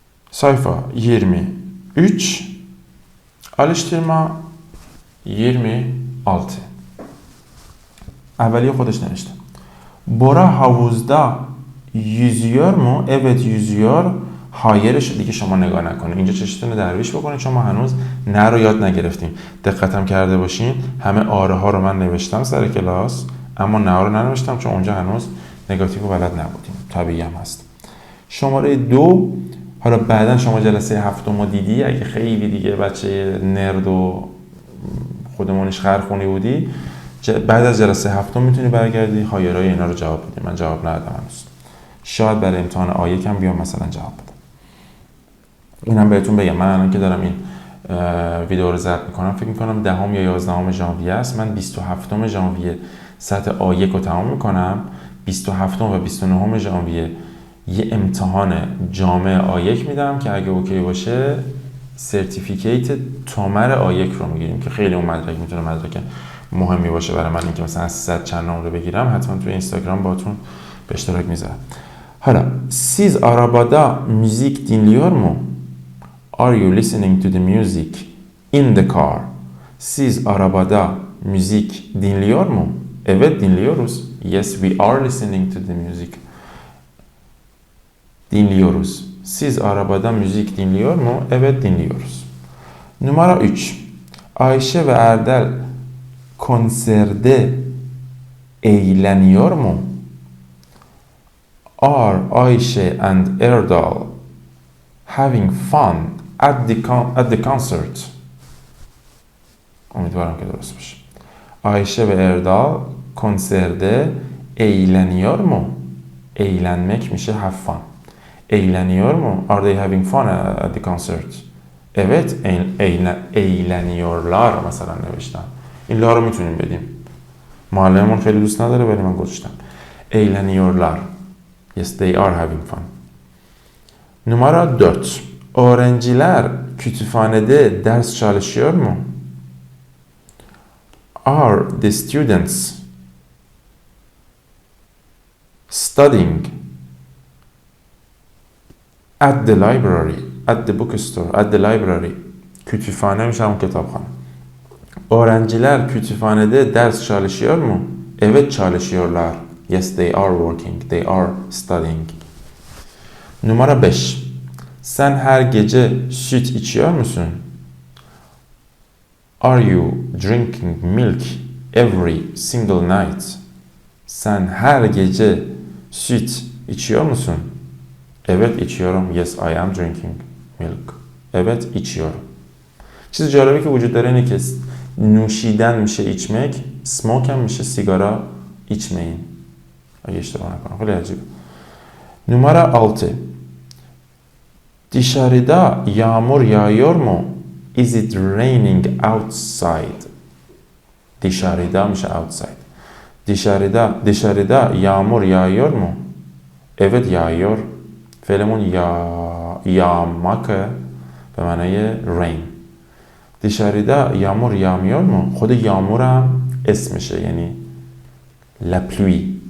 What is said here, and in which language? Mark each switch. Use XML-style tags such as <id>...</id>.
<tr>Sayfa 23, alıştırma 26.</tr> <fa>اولیه خودش نوشته.</fa> <tr>Bora havuzda yüzüyor mu? Evet yüzüyor.</tr> <fa>هایرش دیگه شما نگاه نکنید. اینجا چشتون درویش بکنید چون ما هنوز نه رو یاد نگرفتیم. دقتم کرده باشین همه آره ها رو من نوشتم سر کلاس، اما نه رو ننوشتم چون اونجا هنوز نگاتیو رو بلد نبودیم. طبیعی هم هست. شماره 2، حالا بعدا شما جلسه هفتم رو دیدی، اگه خیلی دیگه بچه نرد و خودمونش خرخونی بودی، بعد از جلسه هفتم میتونی برگردی هایرای اینا رو جواب بدی. من جواب ندادم هنوز. شاید برای امتحان آیه کم بیام مثلا جواب بدم. اینم بهتون بگم، من الان که دارم این ویدیو رو ضبط میکنم فکر میکنم 10 یا 11 ژانویه است. من 27 ژانویه سطح آیه رو تمام میکنم. 27 و 29 ژانویه یه امتحان جامع آیک میدم که اگه اوکی باشه سرتیفیکیت تومر آیک رو میگیریم که خیلی اون مدرک میتونه مدرک مهمی باشه برای من. اینکه مثلا 300 چند رو بگیرم حتما توی اینستاگرام باتون به اشتراک میذارم. حالا</fa> <tr>siz arabada müzik dinliyor mu?</tr> <en>Are you listening to the music in the car?</en> <tr>Siz arabada müzik dinliyor mu? Evet dinliyoruz.</tr> <en>Yes, we are listening to the music.</en> <tr>Dinliyoruz. Siz arabada müzik dinliyor mu? Evet dinliyoruz. Numara 3. Ayşe ve Erdal konserde eğleniyor mu?</tr> <en>Are Ayşe and Erdal having fun at the concert?</en> <tr>Umarım ki</tr> <fa>درست باشه.</fa> <tr>Ayşe ve Erdal konserde eğleniyor mu?</tr> <fa>Eğlenmek میشه have fun.</fa> <tr>Eğleniyor mu?</tr> <en>Are they having fun at the concert?</en> <tr>Evet, eğleniyorlar</tr> <fa>مثلا نوشتم. این لا رو میتونیم بدیم. معلممون خیلی دوست نداره ولی من گذاشتم.</fa> <tr>Eğleniyorlar.</tr> <en>Yes, they are having fun.</en> <tr>Numara 4. Öğrenciler kütüphanede ders çalışıyor mu?</tr> <en>Are the students studying at the library, at the bookstore, at the library?</en> <fa>Kütüphane میشه همون کتابخانه.</fa> <tr>Öğrenciler kütüphanede ders çalışıyor mu? Evet çalışıyorlar.</tr> <en>Yes, they are working. They are studying. Numara 5.</en> <tr>Sen her gece süt içiyor musun?</tr> <en>Are you drinking milk every single night?</en> <tr>Sen her gece süt içiyor musun? Evet içiyorum.</tr> <en>Yes, I am drinking milk.</en> <tr>Evet içiyorum.</tr> <fa>چیز جالبی که وجود داره اینه که نوشیدن میشه içmek، smoke هم میشه سیگارا içmeyin. اگه اشتباه نکنم. خیلی عجیبه. Numara 6.</fa> <tr>Dışarıda yağmur yağıyor mu?</tr> <en>Is it raining outside?</en> <tr>Dışarıda میشه outside. Dışarıda yağmur yağıyor mu? Evet yağıyor.</tr> <fa>فعلمون yağmak به معنای rain.</fa> <tr>Dışarıda yağmur yağmıyor mu?</tr> <fa>خود yağmur هم اسمشه یعنی la pluie.</fa>